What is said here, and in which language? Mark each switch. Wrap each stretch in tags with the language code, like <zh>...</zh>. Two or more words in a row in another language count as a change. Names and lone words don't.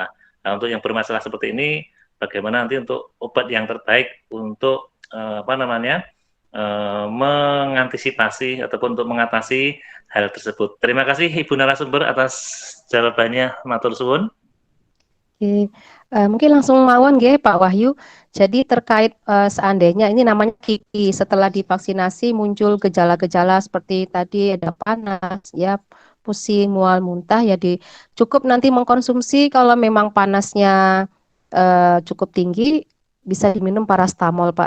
<id>Nah, untuk yang bermasalah seperti ini, bagaimana nanti untuk obat yang terbaik untuk mengantisipasi ataupun untuk mengatasi hal tersebut. Terima kasih Ibu narasumber atas jawabannya,</id> <jv>matur suwun.</jv> <id>Oke, mungkin langsung</id> <jv>mawon nggih</jv> <id>Pak Wahyu. Jadi terkait seandainya ini namanya KIPI, setelah divaksinasi muncul gejala-gejala seperti tadi ada panas, ya pusing, mual, muntah, ya cukup nanti mengkonsumsi kalau memang panasnya cukup tinggi bisa diminum parastamol Pak.</id>